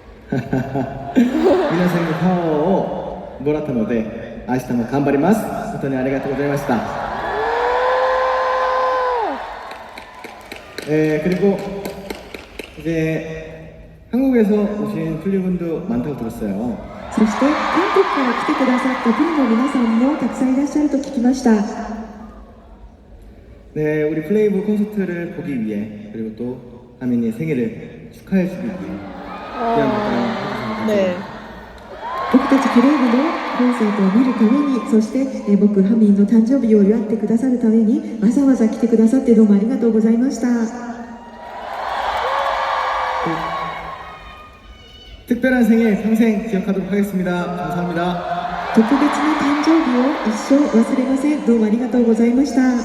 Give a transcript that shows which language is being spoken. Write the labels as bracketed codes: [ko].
[ja] 皆さんのパワーをもらったので明日も頑張ります。本当にありがとうございました。 [ko] 그리고 이제 한국에서 오신 플리분도 많다고 들었어요. [ja] そして韓国から来てくださったプリの皆さんもたくさんいらっしゃると聞きました。 [ko] 네, 우리 플레이브 콘서트를 보기 위해 그리고 또 하민이의 생일을 축하해주기 위해 귀한 발걸음 해주셔서 네. [ja] 僕たちプレイブのコンサートを見るために、そして僕ハミンの誕生日を祝ってくださるためにわざわざ来てくださってどうもありがとうございました。 [ko] 특별한 생일 평생 기억하도록 하겠습니다. 감사합니다. [ja] 特別な誕生日を一生忘れません。どうもありがとうございました。